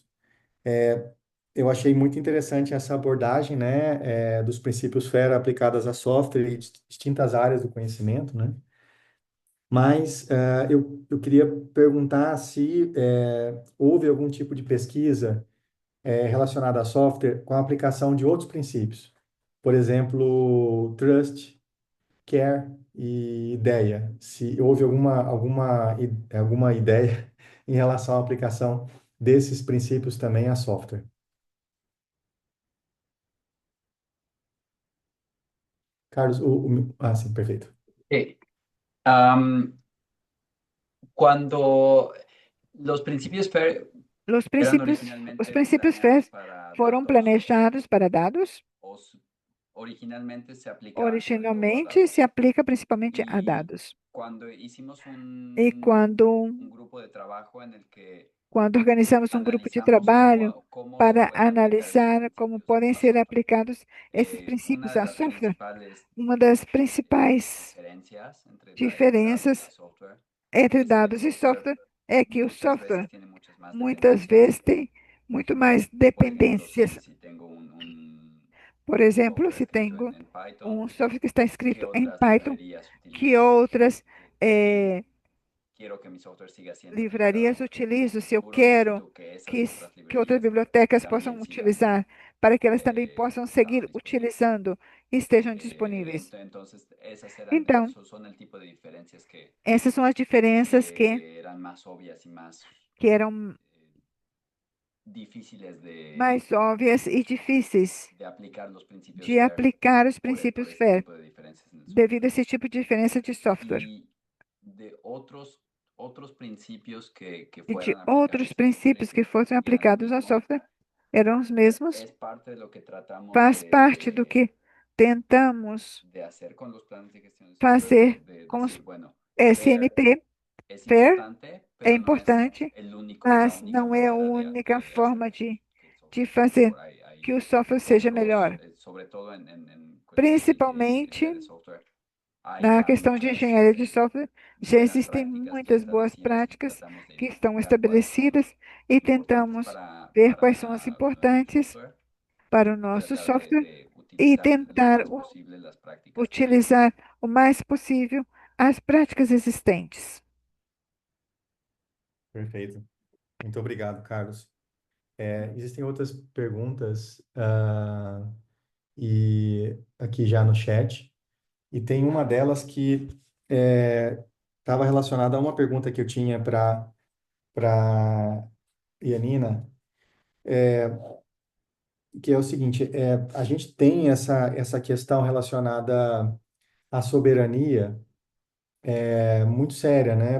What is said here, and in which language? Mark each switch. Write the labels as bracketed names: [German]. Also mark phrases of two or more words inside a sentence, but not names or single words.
[Portuguese] Eu achei muito interessante essa abordagem, né, dos princípios FAIR aplicados a software e distintas áreas do conhecimento, né? Mas eu queria perguntar se houve algum tipo de pesquisa relacionada a software com a aplicação de outros princípios. Por exemplo, trust, care e ideia. Se houve alguma ideia em relação à aplicação desses princípios também a software. Carlos, sim, perfeito. [Spanish] Cuando los principios FAIR [Portuguese] Os [Spanish] eran [Portuguese] princípios [Spanish] originalmente [Portuguese] FAIR [Spanish] planeados para [Portuguese] foram [Spanish] datos, [Portuguese] planejados para dados. [Spanish] originalmente se aplicaban sobre todo a [Portuguese] Originalmente [Spanish] datos. [Portuguese] se aplica principalmente a [Spanish] Y [Portuguese] dados. [Spanish] cuando hicimos [Portuguese] E [Spanish] un grupo de trabajo en el que [Portuguese] quando organizamos um grupo de [Spanish] analizamos [Portuguese] trabalho [Spanish] cómo [Portuguese] para [Spanish] pueden aplicar estos [Portuguese] analisar como [Spanish] principios [Portuguese] podem [Spanish] a [Portuguese] ser [Spanish] software, [Portuguese] aplicados esses [Spanish] una [Portuguese] princípios [Spanish] de [Portuguese] a [Spanish] las [Portuguese] software, [Spanish] principales [Portuguese] uma das principais [Spanish] diferencias entre datos y [Portuguese] diferenças [Spanish] software [Portuguese] entre [Spanish] es que el [Portuguese] dados e [Spanish] software [Portuguese] software é que o [Spanish] muchas veces [Portuguese] software [Spanish] tiene muchas más [Portuguese] muitas [Spanish] dependencias. [Portuguese] vezes tem muito mais [Spanish] Por ejemplo, [Portuguese] dependências. [Spanish] si tengo un [Portuguese] Por exemplo, [Spanish] software [Portuguese] se [Spanish] escrito [Portuguese] tenho [Spanish] en Python, [Portuguese] um software que está [Spanish] ¿qué [Portuguese] escrito em [Spanish] otras [Portuguese] Python, [Spanish] librerías [Portuguese] que [Spanish] utilizo? [Portuguese] outras [Spanish] Si quiero que mi software siga siendo [Portuguese] livrarias [Spanish] aplicado, [Portuguese] utilizo, se eu [Spanish] seguro [Portuguese] quero [Spanish] necesito que esas [Portuguese] que, [Spanish] otras [Portuguese] que outras [Spanish] librerías [Portuguese] bibliotecas possam [Spanish] también sigan [Portuguese] utilizar, para que elas também possam [Spanish] estando [Portuguese] seguir [Spanish] disponibles. [Portuguese] utilizando e estejam disponíveis. [Spanish] Entonces, [Portuguese] Então, [Spanish] esos son el tipo de diferencias [Portuguese] essas são as diferenças [Spanish] que eran más obvias y más [Portuguese] que eram [Spanish] difíciles [Portuguese] mais óbvias e difíceis [Spanish] de aplicar los principios [Portuguese] de [Spanish] FAIR [Portuguese] aplicar os [Spanish] por [Portuguese] princípios [Spanish] este [Portuguese] FAIR, [Spanish] tipo de diferencias en el [Portuguese] devido a [Spanish] software. [Portuguese] esse tipo de diferença de software. [Spanish] Y de otros principios que [Portuguese] E de [Spanish] fueran [Portuguese] outros [Spanish] aplicados a software [Portuguese] princípios que fossem [Spanish] y eran lo [Portuguese] aplicados ao [Spanish] mismo, [Portuguese] software, eram os mesmos. [Spanish] es parte de lo que tratamos [Portuguese] Faz parte do que tentamos [Spanish] de hacer con los planes de gestión de software, [Portuguese] fazer de com os [Spanish] decir, bueno, FAIR [Portuguese] SMP. [Spanish] es [Portuguese] FAIR [Spanish] importante, [Portuguese] é [Spanish] pero no es [Portuguese] importante, [Spanish] la [Portuguese] mas [Spanish] única [Portuguese] não é a [Spanish] manera [Portuguese] única [Spanish] de hacer [Portuguese] forma [Spanish] que el [Portuguese] de [Spanish] software sea [Portuguese] fazer [Spanish] mejor. [Portuguese] que [Spanish] Hay [Portuguese] o software seja [Spanish] otros, [Portuguese] melhor. [Spanish] sobre todo en cuestiones de ingeniería [Portuguese] Principalmente [Spanish] de software, hay [Portuguese] Na questão de [Spanish] muchas [Portuguese] engenharia de software, já [Spanish] buenas [Portuguese] existem [Spanish] prácticas ya [Portuguese] muitas boas [Spanish] establecidas y [Portuguese] práticas [Spanish] tratamos de [Portuguese] que estão [Spanish] identificar cuáles son [Portuguese] estabelecidas e [Spanish] importantes [Portuguese] tentamos ver quais são as [Spanish] para nuestro [Portuguese] importantes [Spanish] software [Portuguese] para o [Spanish] y [Portuguese] nosso [Spanish] tratar [Portuguese] software [Spanish] de [Portuguese] e [Spanish] utilizar lo [Portuguese] tentar [Spanish] más posible las prácticas que hay. [Portuguese] utilizar o mais possível as práticas existentes. Perfeito. Muito obrigado, Carlos. Existem outras perguntas e aqui já no chat. E tem uma delas que estava relacionada a uma pergunta que eu tinha para Ianina, que é o seguinte: a gente tem essa questão relacionada à soberania muito séria, né?